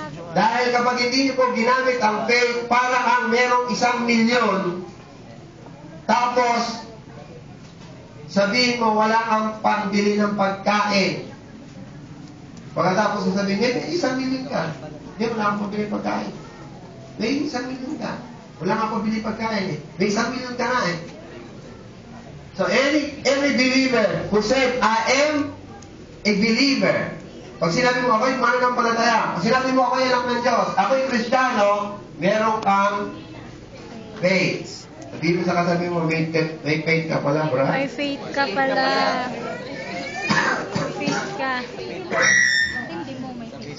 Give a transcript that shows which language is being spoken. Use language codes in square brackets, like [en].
[tl] Dahil kapag hindi niyo po ginamit ang faith, para kang merong 1,000,000, tapos, sabihin mo, wala kang pambili ng pagkain. Pagkatapos sabihin niya, may 1,000,000 ka. Hindi, wala kang pambili ng pagkain. May 1,000,000 ka. Wala kang pambili ng pagkain eh. May 1,000,000 ka nga eh. [en] So, every believer who said, I am a believer. [tl] Pag sinabi mo, ako'y mananampalataya. Pag sinabi mo, ako'y anak ng Diyos. Ako'y Kristiyano, meron kang faith. Sabi mo sa kasabi mo, may faith ka pala, bro. May faith ka pala. Faith ka. Hindi mo may faith.